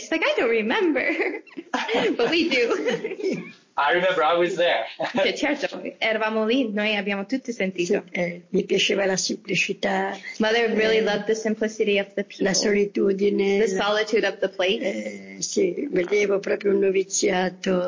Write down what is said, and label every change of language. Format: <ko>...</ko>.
<en>She's like, I don't remember, but we do. I remember, I was there.</en> <it>Cioè, certo, eravamo lì, noi abbiamo tutti sentito.</it> <en>So,</en> <it>mi piaceva la semplicità.</it> <en>Mother really loved the simplicity of the people.</en> <it>La solitudine.</it> <en>The solitude of the place.</en> <it>Sì, vedevo proprio un noviziato.</it>